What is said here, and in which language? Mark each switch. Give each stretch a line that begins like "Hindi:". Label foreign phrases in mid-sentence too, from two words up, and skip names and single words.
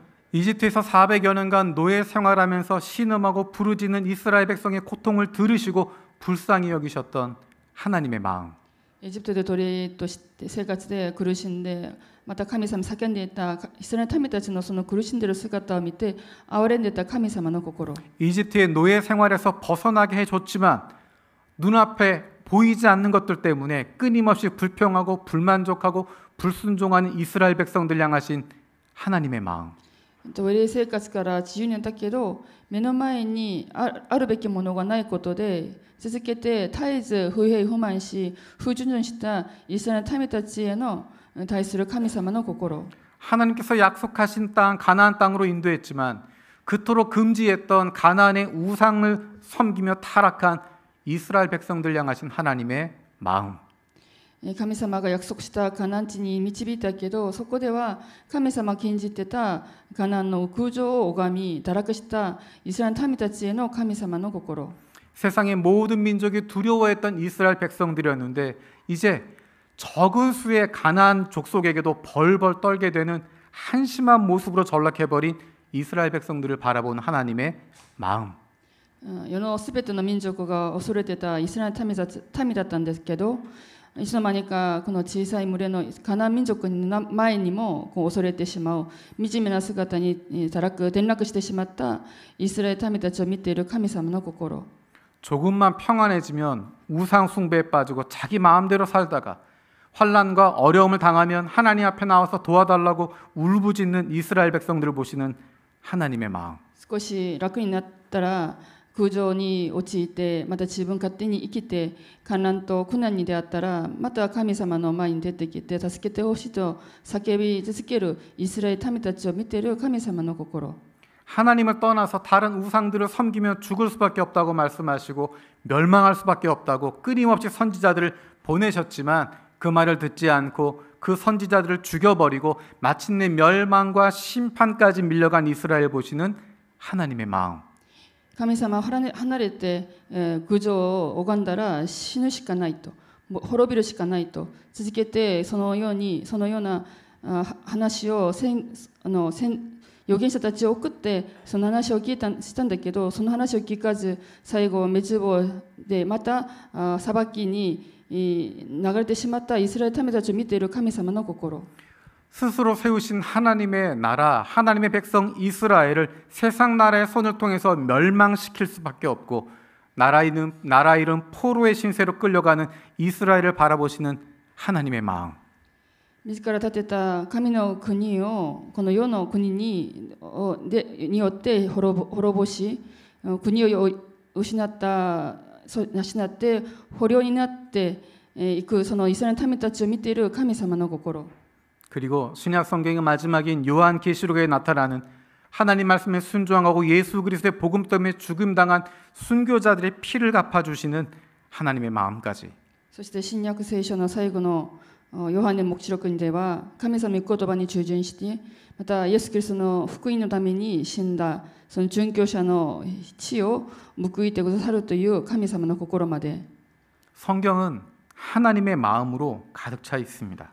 Korean: 이집트에서 400여 년간 노예 생활하면서 신음하고 부르짖는 이스라엘 백성의 고통을 들으시고 불쌍히 여기셨던 하나님의 마음.
Japanese: エジプトで奴隷として生活で苦しんで、また神様叫んでいたイスラエル民たちのその苦しんでいる姿を見て憐れんでいた神様の心。
Korean: 이집트의 노예 생활에서 벗어나게 해줬지만 눈앞에 보이지 않는 것들 때문에 끊임없이 불평하고 불만족하고 불순종하는 이스라엘 백성들 향하신 하나님의 마음.
Japanese: 奴隷生活から自由になったけど、目の前にあるべきものがないことで続けて絶えず不平不満し不従順したイスラエル民たちへの対する神様の心。
Korean: 하나님께서 약속하신 땅 가나안 땅으로 인도했지만 그토록 금지했던 가나안의 우상을 섬기며 타락한 이스라엘 백성들 향하신 하나님의 마음.
Japanese: 神様が約束したカナン地に導いたけど、そこでは神様が禁じてたカナンの空上を拝み堕落したイスラエル民たちへの神様の心。
Korean: 세상의 모든 민족이 두려워했던 이스라엘 백성들이었는데 이제 적은 수의 가나안 족속에게도 벌벌 떨게 되는 한심한 모습으로 전락해버린 이스라엘 백성들을 바라보는 하나님의 마음.
Japanese: 世のすべての民族が恐れてたイスラエル民だったんですけど、いつの間にかこの小さい群れのカナン民族の前にも恐れてしまう惨めな姿に転落してしまったイスラエル民たちを見ている神様の心。
Korean: 조금만 평안해지면 우상 숭배에 빠지고 자기 마음대로 살다가 환난과 어려움을 당하면 하나님 앞에 나와서 도와달라고 울부짖는 이스라엘 백성들을 보시는 하나님의 마음.
Japanese: 少し楽になったら空上に陥ってまた自分勝手に生きて患難と苦難に出会ったらまた神様の前に出てきて助けてほしいと叫び続けるイスラエル民たちを見ている神様の心。
Korean: 하나님을 떠나서 다른 우상들을 섬기며 죽을 수밖에 없다고 말씀하시고 멸망할 수밖에 없다고 끊임없이 선지자들을 보내셨지만 그 말을 듣지 않고 그 선지자들을 죽여버리고 마침내 멸망과 심판까지 밀려간 이스라엘 보시는 하나님의 마음.
Japanese: 神様を離れて空上を拝んだら死ぬしかないと、滅びるしかないと続けてそのような話を預言者たちを送ってその話をしたんだけど、その話を聞かず最後滅亡でまた裁きに流れてしまったイスラエル民たちを見ている神様の心。
Korean: 스스로 세우신 하나님의 나라, 하나님의 백성 이스라엘을 세상 나라의 손을 통해서 멸망시킬 수밖에 없고 나라 잃은 포로의 신세로 끌려가는 이스라엘을 바라보시는 하나님의 마음.
Japanese: 自ら建てた神の国をこの世の国によって滅ぼし、国を失って捕虜になっていくそのイスラエルの民たちを見ている神様の心。
Korean: 그리고 신약 성경의 마지막인 요한계시록에 나타나는 하나님 말씀에 순종하고 예수 그리스도의 복음 때문에 죽임당한 순교자들의 피를 갚아주시는 하나님의 마음까지.
Japanese: そして新約聖書の最後のヨハネ黙示録では神様の御言葉に従順してまたイエス・キリストの福音のために死んだその殉教者の血を報いてくださるという神様の心まで。
Korean: 성경은 하나님의 마음으로 가득 차 있습니다.